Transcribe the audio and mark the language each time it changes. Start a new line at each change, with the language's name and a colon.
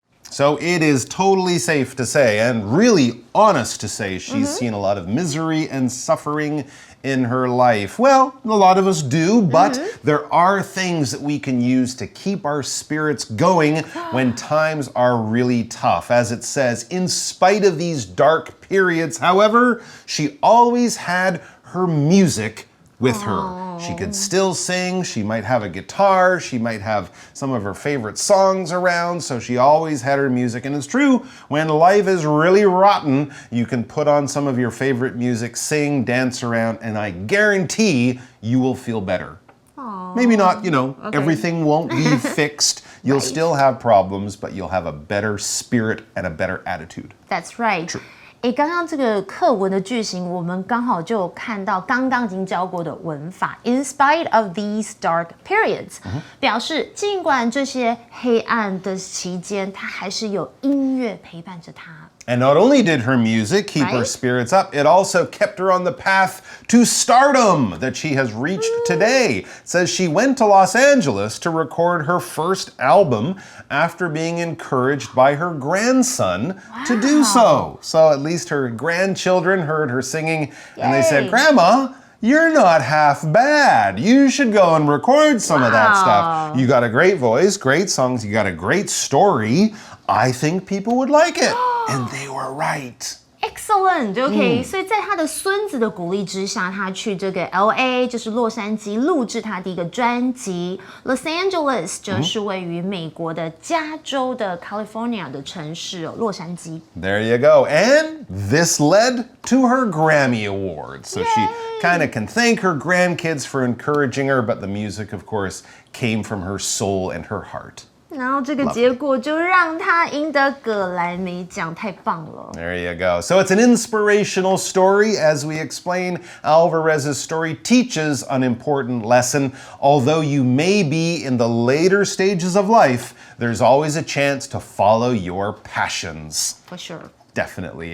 English: So it is totally safe to say, and really honest to say, she's seen a lot of misery and suffering in her life. Well, a lot of us do, but there are things that we can use to keep our spirits going when times are really tough. As it says, in spite of these dark periods, however, she always had her music with her. She could still sing, she might have a guitar, she might have some of her favorite songs around, so she always had her music. And it's true, when life is really rotten, you can put on some of your favorite music, sing, dance around, and I guarantee you will feel better. Maybe not, everything won't be fixed. You'll still have problems, but you'll have a better spirit and a better attitude. That's right. True.
Chinese: 刚刚这个课文的句型，我们刚好就有看到刚刚已经教过的文法。
English: In spite of these dark periods，
Chinese: 表示尽管这些黑暗的期间，它还是有音乐陪伴着他。
English: And not only did her music keep her spirits up, it also kept her on the path to stardom that she has reached today. It says she went to Los Angeles to record her first album after being encouraged by her grandson to do so. So at least her grandchildren heard her singing and they said, Grandma, you're not half bad. You should go and record some of that stuff. You got a great voice, great songs, you got a great story. I think people would like it. And they were right.
Chinese: Excellent, OK，所以在他的孙子的鼓励之下，他去这个 LA， 就是洛杉矶录制他第一个专辑。 Los Angeles 则是位于美国的加州的 California 的城市洛杉矶。
English: There you go. And this led to her Grammy Award. So she kind of can thank her grandkids for encouraging her, but the music, of course, came from her soul and her heart.
Chinese: 然后这个结果就让他赢得葛莱美奖，太棒了。
English: There you go. So it's an inspirational story. As we explain, Alvarez's story teaches an important lesson. Although you may be in the later stages of life, there's always a chance to follow your passions. For sure. Definitely.